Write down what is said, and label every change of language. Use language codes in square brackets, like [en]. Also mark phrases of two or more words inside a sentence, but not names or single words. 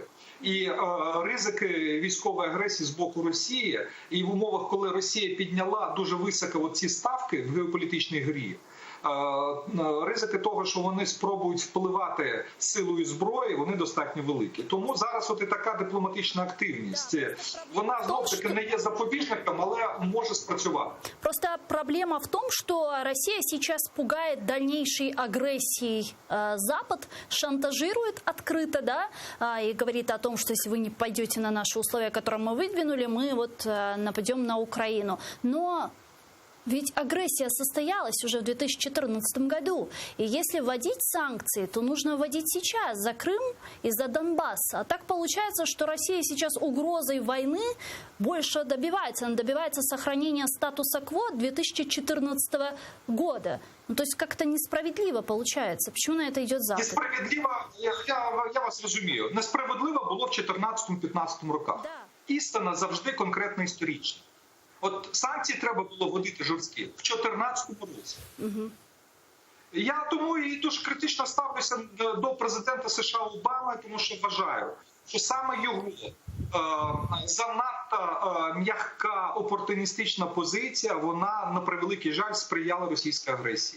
[uk] І ризики військової агресії з боку Росії, і в умовах, коли Росія підняла дуже високо ці ставки в геополітичній грі, ризики того, що вони спробують впливати силою зброї, вони достатньо великі. Тому зараз от і така дипломатична активність. Вона, знов-таки, не є запобіжником, але може спрацювати. [ru] Просто проблема в том, что Россия сейчас пугает дальнейшей агрессией Запад, шантажирует открыто, да, и говорит о том, что если вы не пойдете на наши условия, которые мы выдвинули, мы вот нападем на Украину. Но ведь агрессия состоялась уже в 2014 году. И если вводить санкции, то нужно вводить сейчас за Крым и за Донбасс. А так получается, что Россия сейчас угрозой войны больше добивается. Она добивается сохранения статуса кво 2014 года. Ну, то есть как-то несправедливо получается. Почему на это идет Запад? [uk] Несправедливо, я вас розумію. Несправедливо було в 2014-2015 роках. Да. Істина завжди конкретно історична. От санкції треба було вводити жорсткі в 2014 році. Угу. Я тому і дуже критично ставлюся до президента США Обами, тому що вважаю, що саме його занадто м'яка опортуністична позиція, вона, на превеликий жаль, сприяла російській агресії.